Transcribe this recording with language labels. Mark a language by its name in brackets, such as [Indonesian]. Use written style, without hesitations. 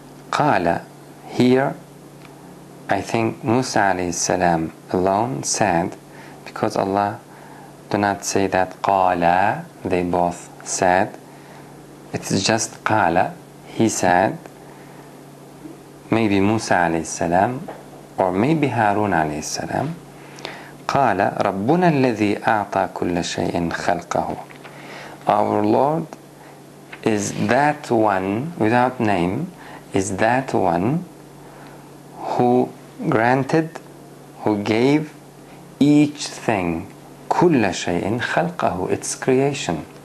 [English] Qala, here I think Musa alayhi salam alone said, because Allah do not say that qala, they both said. It is just qala, he said. Maybe Musa alayhi salam, or maybe Harun alayhi salam. [Arabic] قال ربنا الذي أعطى كل شيء خلقه. [English] Our Lord is that one, without name, is that one who granted, who gave each thing, [Arabic] كل شيء خلقه, [English] its creation.